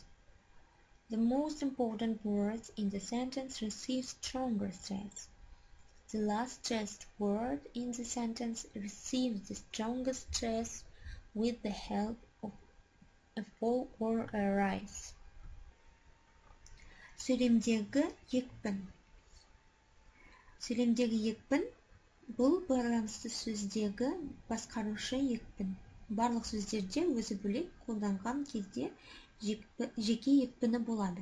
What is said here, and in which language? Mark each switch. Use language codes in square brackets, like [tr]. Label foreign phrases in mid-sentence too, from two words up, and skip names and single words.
[en] The most important words in the sentence receive stronger stress. The last stressed word in the sentence receives the strongest stress with the help of a fall or a rise. [kk] Сөйлемдегі екпін. Сөйлемдегі екпін бұл байланысты сөздегі басқарушы екпін. Барлық сөздерде өзі бөлек қолданған кезде жеке екпіні болады.